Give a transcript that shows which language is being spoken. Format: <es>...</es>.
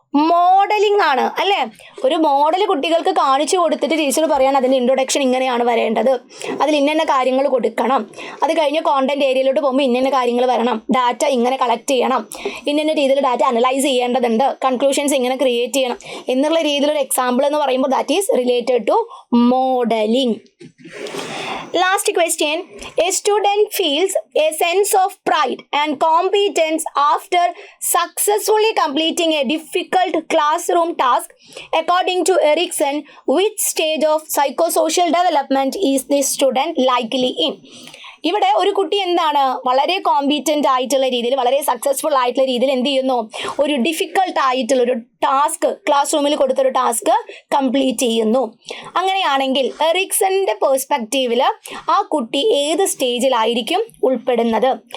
<ml>Modelling ആണ് അല്ലേ. ഒരു മോഡൽ കുട്ടികൾക്ക് കാണിച്ചു കൊടുത്തിട്ട് ടീച്ചർ പറയാൻ അതിൻ്റെ ഇൻട്രൊഡക്ഷൻ ഇങ്ങനെയാണ് വരേണ്ടത്, അതിൽ ഇന്ന കാര്യങ്ങൾ കൊടുക്കണം, അത് കഴിഞ്ഞ് കോണ്ടന്റ് ഏരിയയിലോട്ട് പോകുമ്പോൾ ഇന്ന കാര്യങ്ങൾ വരണം, ഡാറ്റ ഇങ്ങനെ കളക്ട് ചെയ്യണം, ഇന്ന രീതിയിൽ ഡാറ്റ അനലൈസ് ചെയ്യേണ്ടതുണ്ട്, കൺക്ലൂഷൻസ് ഇങ്ങനെ ക്രിയേറ്റ് ചെയ്യണം എന്നുള്ള രീതിയിലൊരു എക്സാമ്പിൾ എന്ന് പറയുമ്പോൾ</ml> <en>That is related to modelling. Last question. A student feels a sense of pride and competence after successfully completing a difficult classroom task. According to Erikson, which stage of psychosocial development is this student likely in?</en> <ml>ഇവിടെ ഒരു കുട്ടി എന്താണ് വളരെ competent ആയിട്ടുള്ള രീതിയിൽ, വളരെ successful ആയിട്ടുള്ള രീതിയിൽ എന്ത് ചെയ്യുന്നു, ഒരു ഡിഫിക്കൽട്ട് ആയിട്ടുള്ളൊരു ടാസ്ക്, ക്ലാസ് റൂമിൽ കൊടുത്തൊരു ടാസ്ക് കംപ്ലീറ്റ് ചെയ്യുന്നു. അങ്ങനെയാണെങ്കിൽ എറിക്സന്റെ പേഴ്സ്പെക്റ്റീവിൽ ആ കുട്ടി ഏത് സ്റ്റേജിലായിരിക്കും ഉൾപ്പെടുന്നത്?</ml>